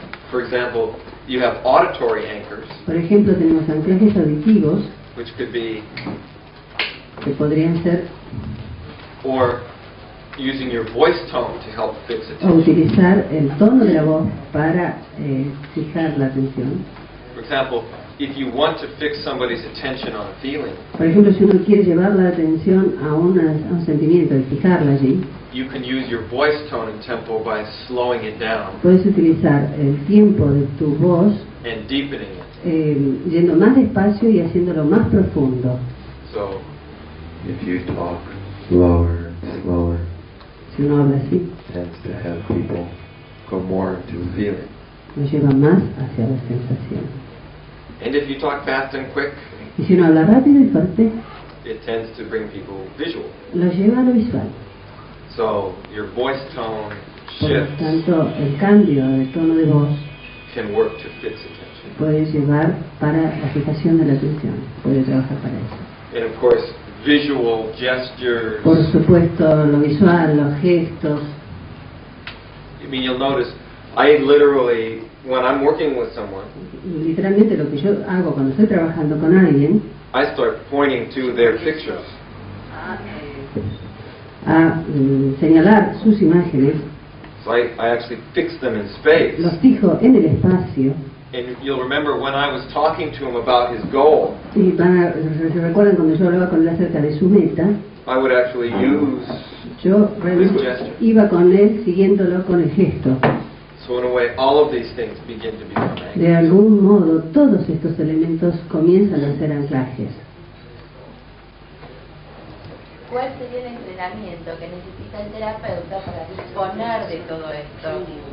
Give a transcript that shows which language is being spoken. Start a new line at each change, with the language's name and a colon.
English: For example, you have auditory anchors.
Spanish: Por ejemplo, tenemos anclajes auditivos,
English: which could be,
Spanish: que podrían ser,
English: or using your voice tone to help fix attention.
Spanish: O utilizar el tono de la voz para fijar la atención.
English: For example, if you want to fix somebody's attention on a feeling,
Spanish: por ejemplo, si uno quiere llevar la atención a un sentimiento y fijarla allí,
English: you can use your voice tone and tempo by slowing it down.
Spanish: Puedes utilizar el tiempo de tu voz
English: and deepening it.
Spanish: Yendo más despacio y haciéndolo más profundo.
English: So, if you talk slower and slower,
Spanish: si uno habla así,
English: tends to have people go more into a feeling.
Spanish: Lo lleva más hacia la sensación.
English: And if you talk fast and quick,
Spanish: y si uno habla rápido y fuerte,
English: it tends to bring people visual.
Spanish: Lo lleva a lo visual.
English: So your voice tone
Spanish: Por lo
English: shifts.
Spanish: tanto, el cambio de tono de voz
English: Can work to fix attention.
Spanish: Puede llevar para la fijación de la atención. Puede trabajar para eso.
English: And of course, visual gestures.
Spanish: Por supuesto, lo visual, los gestos.
English: I mean, you'll notice, I literally, when I'm working with someone,
Spanish: literalmente lo que yo hago cuando estoy trabajando con alguien,
English: I start pointing to their pictures.
Spanish: A señalar sus imágenes.
English: So I actually fix them in space.
Spanish: Los fijo en el espacio.
English: And you'll remember when I was talking to him about his goal.
Spanish: Y se recuerdan cuando yo hablaba con él acerca de su meta.
English: I would actually use
Spanish: yo realmente iba con él siguiéndolo con el gesto.
English: So in a way, all of these things begin to become anchors.
Spanish: De algún modo, todos estos elementos comienzan a ser anclajes. ¿Cuál sería el entrenamiento que necesita el terapeuta para disponer de todo esto?